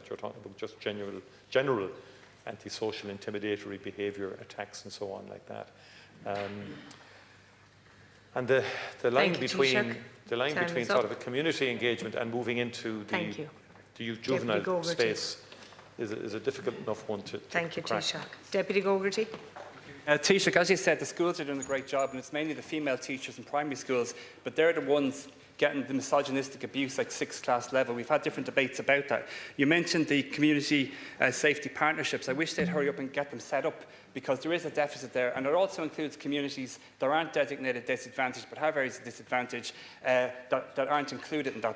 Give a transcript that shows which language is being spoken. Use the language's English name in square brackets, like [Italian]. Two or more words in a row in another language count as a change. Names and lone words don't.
[English] You're talking about just general antisocial, intimidatory behaviour, attacks and so on like that. And the line Thank you, between Taoiseach. the line Time between is sort up. of a community engagement and moving into Thank you. the youth Deputy juvenile Gogarty. space is a difficult enough one to Thank you, crack. Taoiseach. Deputy Gogarty. Taoiseach, as you said, the schools are doing a great job, and it's mainly the female teachers in primary schools, but they're the ones getting the misogynistic abuse at 6th class level. We've had different debates about that. You mentioned the community safety partnerships. I wish they'd hurry up and get them set up, because there is a deficit there, and it also includes communities that aren't designated disadvantaged but have areas of disadvantage that aren't included in that.